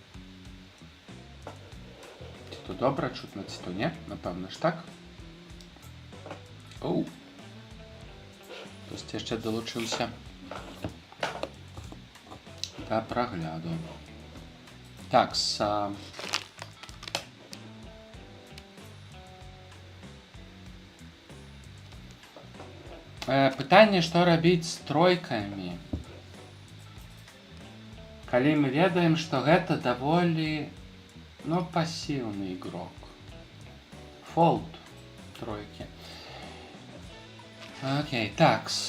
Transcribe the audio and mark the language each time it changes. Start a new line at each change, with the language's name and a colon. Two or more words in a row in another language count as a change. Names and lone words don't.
Ukrainian: Ці то добре чутно, ці то не? Напевно ж так. Оу. Хтось ще долучився до прогляду.
Belarusian: Так, пытанне, што рабіць з тройкамі. Калі мы ведаем, што гэта даволі, ну, пасіўны ігрок. Фолд тройкі.
Russian: Окей, такс.